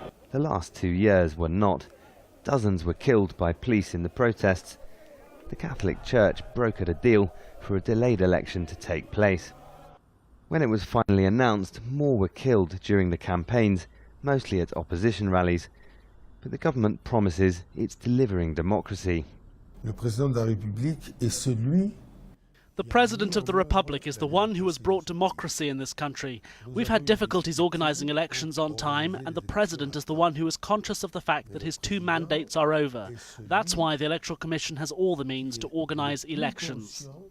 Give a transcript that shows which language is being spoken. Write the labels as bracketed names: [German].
[English] The last 2 years were not. Dozens were killed by police in the protests. The Catholic Church brokered a deal for a delayed election to take place. When it was finally announced, more were killed during the campaigns, mostly at opposition rallies. But the government promises it's delivering democracy. [French] Le président de la République est celui. [English] The President of the Republic is the one who has brought democracy in this country. We've had difficulties organising elections on time, and the President is the one who is conscious of the fact that his 2 mandates are over. That's why the Electoral Commission has all the means to organise elections.